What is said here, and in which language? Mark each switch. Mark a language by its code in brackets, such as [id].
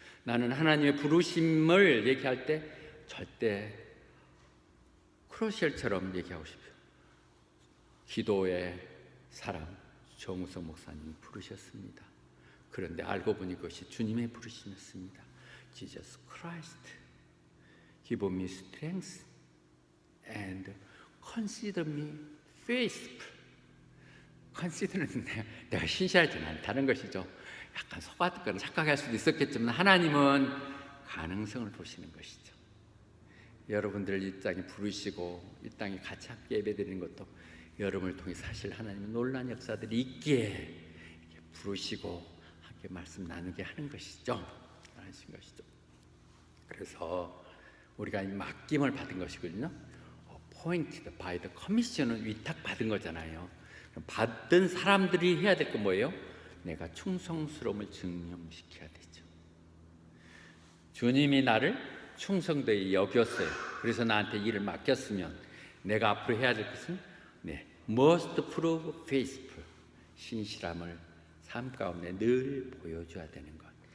[ko] 나는 하나님의 부르심을 얘기할 때 절대 크로셜처럼 얘기하고 싶어요. 기도의 사람 정우성 목사님이 부르셨습니다. 그런데 알고 보니 그것이 주님의 부르심이었습니다. [en] Jesus Christ, give me strength and consider me faithful. [ko] consider는 내가 신실하지는 않다는 것이죠. 약간 속았거나 착각할 수도 있었겠지만 하나님은 가능성을 보시는 것이죠. 여러분들 이 땅에 부르시고 이 땅에 같이 함께 예배드리는 것도 여러분을 통해 사실 하나님의 놀라운 역사들이 있기에 부르시고 함께 말씀 나누게 하는 것이죠. 하신 것이죠. 그래서 우리가 이 맡김을 받은 것이거든요. [en] appointed by the commission [ko] 은 위탁받은 거잖아요. 받은 사람들이 해야 될 건 뭐예요? 내가 충성스러움을 증명시켜야 되죠. 주님이 나를 충성되게 여겼어요. 그래서 나한테 일을 맡겼으면 내가 앞으로 해야 될 것은 [en] must prove faithful, [ko] 신실함을 삶 가운데 늘 보여줘야 되는 것.